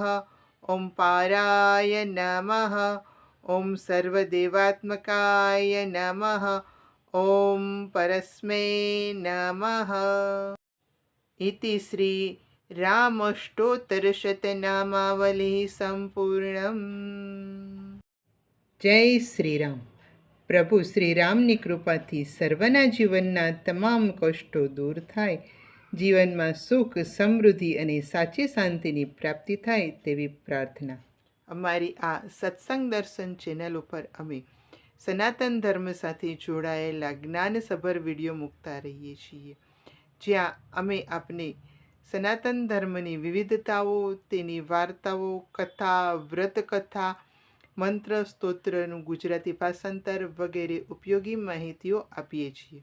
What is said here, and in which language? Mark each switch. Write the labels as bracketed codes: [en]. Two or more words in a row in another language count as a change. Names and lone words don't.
[sa] ॐ पाराय नमः। ॐ सर्वदेवात्मकाय नमः। ॐ परस्मै नमः। इति श्री रामष्टोत्तरशतनामावलिः सम्पूर्णम्। [gu] જય શ્રી રામ। પ્રભુ શ્રી રામની કૃપાથી સર્વના જીવનના તમામ કષ્ટો દૂર થાય, જીવનમાં સુખ, સમૃદ્ધિ અને સાચી શાંતિની પ્રાપ્તિ થાય તેવી પ્રાર્થના। અમારી આ સત્સંગ દર્શન ચેનલ ઉપર અમે સનાતન ધર્મ સાથે જોડાયેલા જ્ઞાનસભર વિડીયો મૂકતા રહીએ છીએ, જ્યાં અમે આપને સનાતન ધર્મની વિવિધતાઓ, તેની વાર્તાઓ, કથા, વ્રતકથા, મંત્ર, સ્તોત્રનું ગુજરાતી ભાષાંતર વગેરે ઉપયોગી માહિતીઓ આપીએ છીએ।